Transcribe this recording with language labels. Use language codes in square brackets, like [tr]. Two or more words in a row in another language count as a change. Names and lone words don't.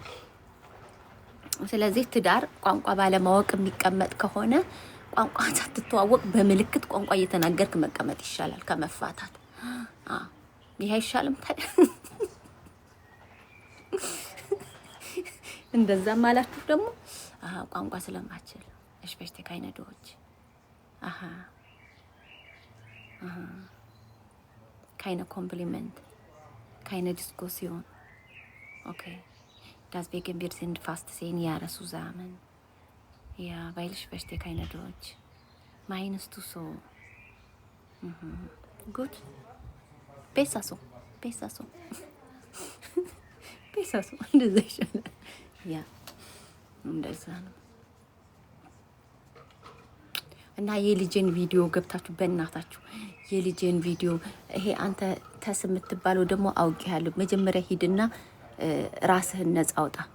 [am] ስለዚህ ትዳር ቋንቋ ባለማወቅ የሚቀመጥ ከሆነ ቋንቋ ሳትተዋወቅ በምልክት ቋንቋ እየተናገርክ መቀመጥ ይሻላል ከመፋታት። ይሄ አይሻልም ታዲያ? እንደዛም አላችሁ ደግሞ ቋንቋ ስለማችል እሺ በሽቴ ካይነዶች [de] keine Kompliment, keine Diskussion. Okay, deswegen wir sind fast 10 Jahre zusammen. Ja, weil ich verstehe keine Deutsch. Meinst du so? Gut. Besser so. Besser so. Besser so. [am] እንደዛ ይሻላል። ያ እንደዛ ነው። እና የልጄን ቪዲዮ ገብታችሁ በእናታችሁ የልጄን ቪዲዮ ይሄ አንተ ተስ የምትባለው ደግሞ አውቄያለሁ። መጀመሪያ ሂድና ራስህን ነፃ አውጣ።